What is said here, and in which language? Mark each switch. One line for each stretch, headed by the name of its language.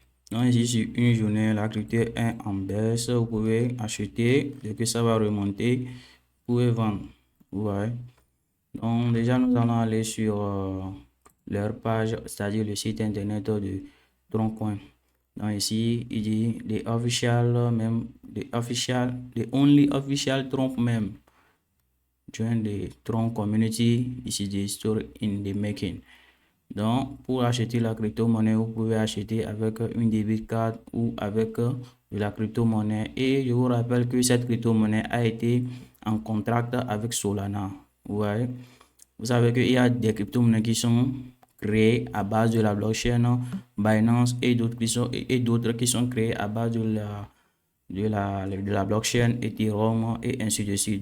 French: Donc ici sur une journée, la crypto est en baisse. Vous pouvez acheter et que ça va remonter. Vous pouvez vendre. Vous voyez. Donc déjà nous allons aller sur leur page, c'est-à-dire le site internet de Troncoin. Donc ici il dit
English: the official même, the only official Tronc même. Join the Tronc community. This is the story in the making.
French: Donc, pour acheter la crypto-monnaie, vous pouvez acheter avec une débit card ou avec de la crypto-monnaie. Et je vous rappelle que cette crypto-monnaie a été en contrat avec Solana. Ouais. Vous savez qu'il y a des crypto-monnaies qui sont créés à base de la blockchain Binance et d'autres qui sont créés à base de la blockchain Ethereum et ainsi de suite.